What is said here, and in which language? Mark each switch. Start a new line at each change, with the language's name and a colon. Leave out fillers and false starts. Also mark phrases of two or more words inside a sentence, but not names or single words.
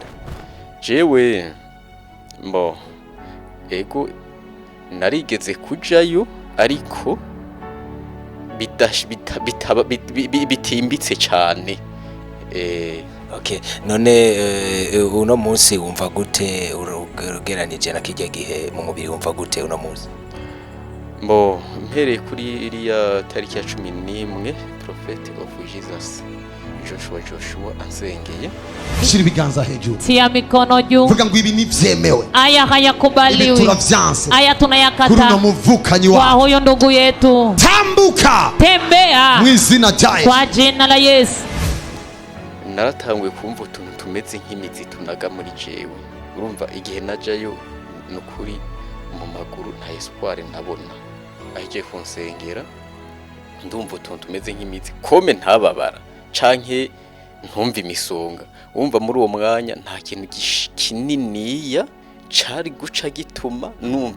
Rundi: jewe mbo ego narigeze kujayo ariko bitimbitse cyane okay none uno munsi wumva gute ugeranije na kijya gihe mu mubiri wumva gute uno munsi mbo mpere kuri iriya tariki ya 11 prophet of Jesus Joshua ansengeye shira ibiganza hejuru
Swahili: tia mikono juu
Rundi: vuga ngo ibi nivyemewe
Swahili: aya hayakubaliwi
Rundi: turavyanse
Swahili: aya tunayakata
Rundi: kuri no muvukanyi
Swahili: kwa wa huyo ndugu yetu
Rundi: tambuka
Swahili: tembea
Rundi: mwizina jaye
Swahili: kwa jina la Yesu
Rundi: naratanguye kumva utuntu tumeze nk'imizi tunaga muri jewe urumva igihe najayo nukuri mu maguru nta espoir ntabona ahiye kunsengera ndumva utuntu tumeze nk'imizi kome ntababara canke ntumva imisonga wumva muri uwo mwanya nta kintu kininiya cari guca gituma numva